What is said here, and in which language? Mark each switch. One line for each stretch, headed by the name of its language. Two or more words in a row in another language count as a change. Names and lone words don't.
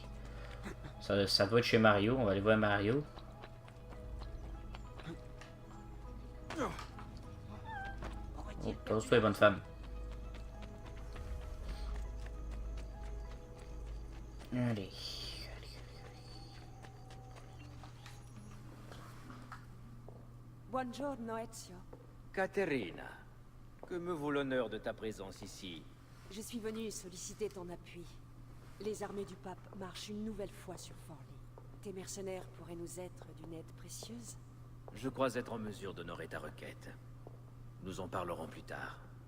French: Ça doit être chez Mario, on va aller voir Mario. Oh, pose-toi, bonne femme. Allez.
Italian: Buongiorno, Ezio.
French: Caterina, que me vaut l'honneur de ta présence ici? Je suis venue solliciter ton appui. Les armées du pape marchent une nouvelle fois sur Forlì. Tes mercenaires pourraient nous être d'une aide précieuse. Je crois être en mesure d'honorer ta requête. Nous en parlerons plus tard.